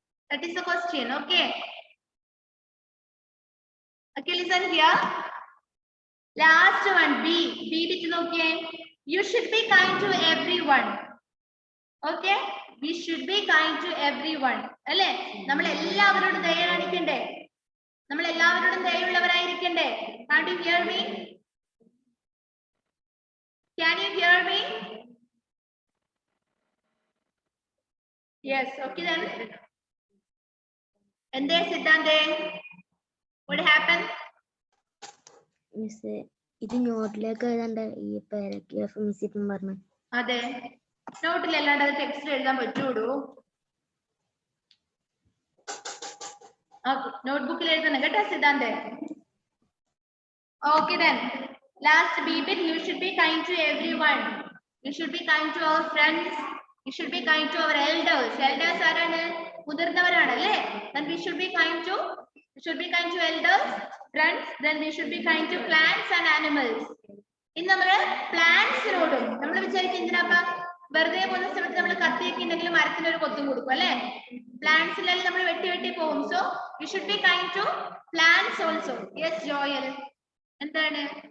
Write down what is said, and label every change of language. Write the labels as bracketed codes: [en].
[en] That is the question. Okay. Okay, listen here. Last one B. B between okay. You should be kind to everyone. Okay, we should be kind to everyone. [ml] അല്ലേ, നമ്മൾ എല്ലാവരോടും ദയ കാണിക്കണ്ടേ? നമ്മൾ എല്ലാവരോടും ദയയുള്ളവരായിരിക്കണ്ടേ? [en] Can you hear me? Can you hear me? Yes. Okay then. [ml] എന്തേ സിദ്ധാന്തേ? [en] What happened? [ml] Miss ഇത് നോട്ടിലേക്ക് എഴുതണ്ട ഈ paragraph miss ഇപ്പം പറഞ്ഞു. അതെ, നോട്ടിൽ അല്ലാണ്ട് അത് ടെക്സ്റ്റിൽ എഴുതാൻ പറ്റൂടൂ. നോട്ട്ബുക്കിൽ എഴുതണം കേട്ടോ സിദ്ധാന്തേ. [en] Okay then. Last B bit, you should be kind to everyone. You should be kind to our friends. You should be kind to our elders. Elders [ml] ആരാണ്? മുതിർന്നവരാണ് അല്ലേ? [en] Then we should be kind to elders, friends. Then we should be kind to plants and animals. [ml] ഇന്ന് നമ്മള് പ്ലാന്റ്സിനോടും നമ്മൾ വിചാരിക്കും എന്തിനാ വെറുതെ പോകുന്ന സമയത്ത് നമ്മൾ കത്തിയൊക്കെ ഉണ്ടെങ്കിൽ മരത്തിന് ഒരു കൊത്തും കൊടുക്കും അല്ലെ? പ്ലാന്റ്സിലെല്ലാം നമ്മൾ വെട്ടി പോകും. [en] So you should be kind to plants also. [ml] Yes Joel, എന്താണ്?